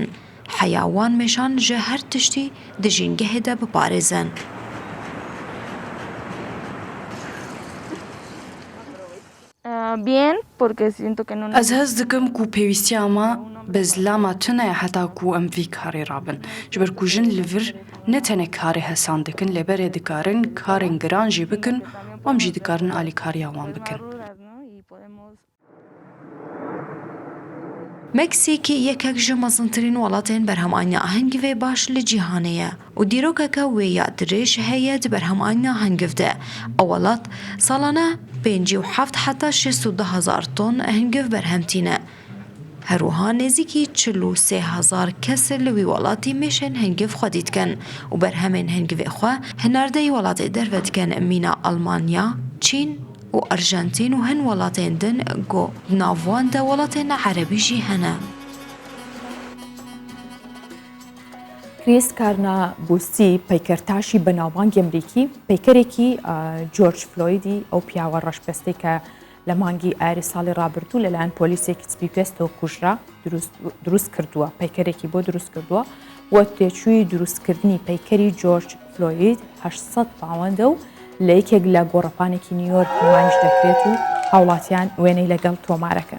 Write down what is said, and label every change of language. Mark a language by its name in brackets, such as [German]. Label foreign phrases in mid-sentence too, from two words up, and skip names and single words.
[Kurdish] حەیاوان مێشان ژە هەر تشتی دژینگەهێدا بپارێزن. ئەز هەز دکم و پێویستیامە بەزلامە تنایە هەتاکو ئەم ڤی کارێ رابن ji ber ku jin li vir ne tenê karê hesan dikin lêberê dikarin karên giran jî bikin wan jî dikarin alîkariya wan bikin. مەکسیکی یەکێک ji mezintirîn welatên berhemaniya hengivê baş li cîhanê ye û dîrokeke wê ya dirêj heye di berhemaniya hengiv de. Ew welat salane 57 heta 610,000 ton hengiv berhemtîne. Herûha nêzîkî 43,000 kes li wî welatî mêşên hengiv xwedî dikin û berhemên hengivê xwe hinardeyî welatê derve dikin mîna Almanya, Çîn û Arjentîn û hin welatên din got nav wan de welatên Erebî jî hene. [Central Kurdish] کریس کارنابوسی پەیکەرتاشی بەناوبانگی ئەمریکی پەیکەرێکی جۆرج فلۆیدی ئەو پیاوە ڕەشپەستەی کە لە مانگی ئایری ساڵی ڕابردوو لەلایەن پۆلیسێکی سپی پێستەوە کوژرا دروست کردووە، پەیکەرێکی بۆ دروست کردووە وە تێچووی دروستکردنی پەیکەری جۆرج فلۆید 800 پاوەندە و لە یەکێک لە گۆڕەپانێکی نیویۆرک نمایش دەکرێت و هاوڵاتیان وێنەی لەگەڵ تۆمارەکەن.